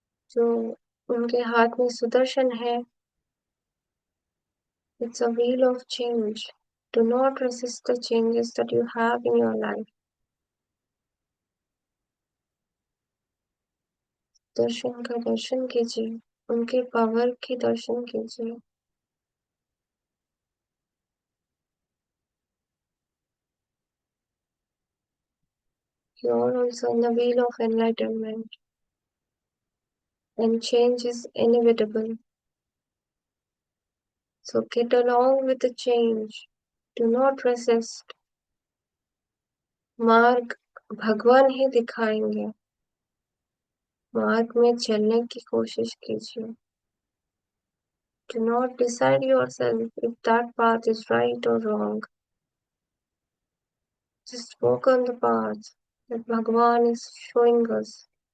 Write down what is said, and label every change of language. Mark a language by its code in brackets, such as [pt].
[hi] जो उनके हाथ में सुदर्शन है, [en] it's a wheel of change. Do not resist the changes that you have in your life. [hi] दर्शन का दर्शन कीजिए, उनके पावर की दर्शन कीजिए। [en] You are also in the wheel of enlightenment, and change is inevitable. So get along with the change. Do not resist. [hi] मार्ग भगवान ही दिखाएंगे। मार्ग में चलने की कोशिश कीजिए। [en] Do not decide yourself if that path is right or wrong. Just walk on the path that Bhagwan is showing us.